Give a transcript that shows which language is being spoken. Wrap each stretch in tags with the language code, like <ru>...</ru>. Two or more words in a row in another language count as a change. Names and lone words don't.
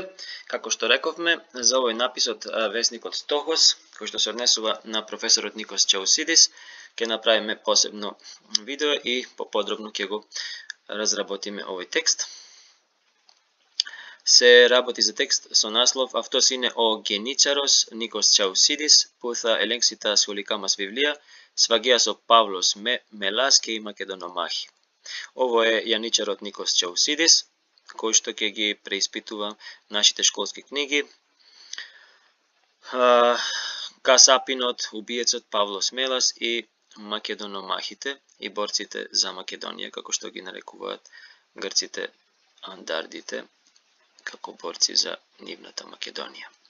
<mk>Како што рековме, за овој напис од весникот Стохос, кој што се однесува на професорот Никос Чаусидис, ќе направиме посебно видео и поподробно ќе го разработиме овој текст. Се работи за текст со наслов</mk> <el>Αυτός ο Γενίτσαρος Νίκος Τσαουσίδης που θα ελέγξει τα σχολικά μας βιβλία, σφαγέας ο Παύλος Μελάς και η Μακεδονομάχη.</el> <mk>Ово е јаничарот Никос Чаусидис, кој што ќе ги преиспитува нашите школски книги. Касапинот, убиецот Павлос Мелас и Македономахите и борците за Македонија, како што ги нарекуваат грците андардите, како борци за нивната Македонија.</mk>